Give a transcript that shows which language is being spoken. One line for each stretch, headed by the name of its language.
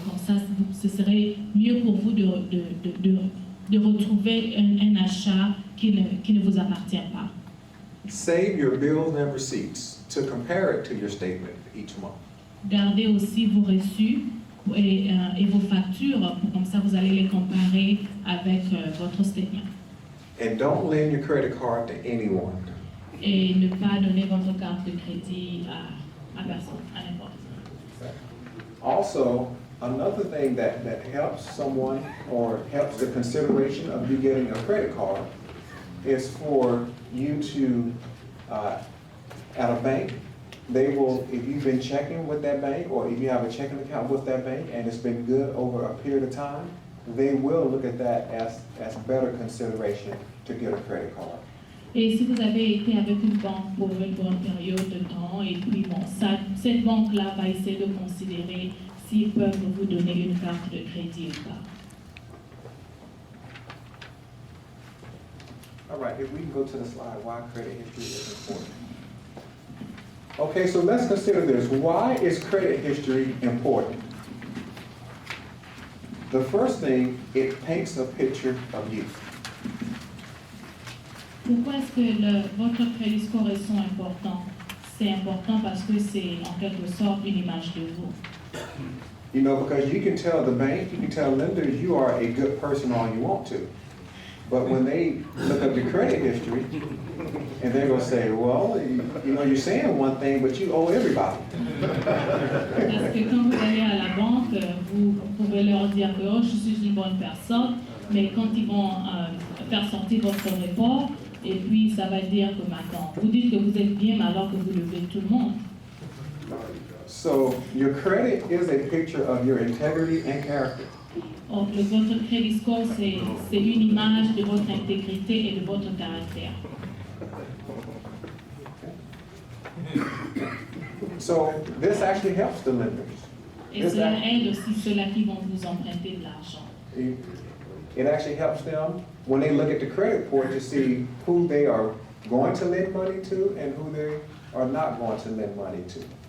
French: Comme ça, ce serait mieux pour vous de retrouver un achat qui ne vous appartient pas.
English: Save your bills and receipts to compare it to your statement each month.
French: Gardez aussi vos reçus et vos factures, comme ça vous allez les comparer avec votre statement.
English: And don't lend your credit card to anyone.
French: Et ne pas donner votre carte de crédit à personne, à n'importe qui.
English: Also, another thing that helps someone or helps the consideration of you getting a credit card is for you to, at a bank, they will, if you've been checking with that bank or if you have a checking account with that bank and it's been good over a period of time, they will look at that as better consideration to get a credit card.
French: Et si vous avez été avec une banque pour une bonne période de temps, et puis bon, cette banque-là va essayer de considérer s'ils peuvent vous donner une carte de crédit ou pas.
English: All right, if we can go to the slide, why credit history is important. Okay, so let's consider this. Why is credit history important? The first thing, it paints a picture of you.
French: Pourquoi est-ce que votre credit score est si important? C'est important parce que c'est en quelque sorte une image de vous.
English: You know, because you can tell the bank, you can tell lenders you are a good person all you want to. But when they look up your credit history, and they're going to say, well, you know, you're saying one thing, but you owe everybody.
French: Parce que quand vous allez à la banque, vous pouvez leur dire que oh, je suis une bonne personne, mais quand ils vont faire sortir votre report, et puis ça va dire que maintenant, vous dites que vous êtes bien, mais alors que vous levez tout le monde.
English: So your credit is a picture of your integrity and character.
French: Donc, votre credit score, c'est une image de votre intégrité et de votre caractère.
English: So this actually helps the lenders.
French: Et cela aide aussi ceux-là qui vont vous emprunter de l'argent.
English: It actually helps them when they look at the credit report to see who they are going to lend money to and who they are not going to lend money to.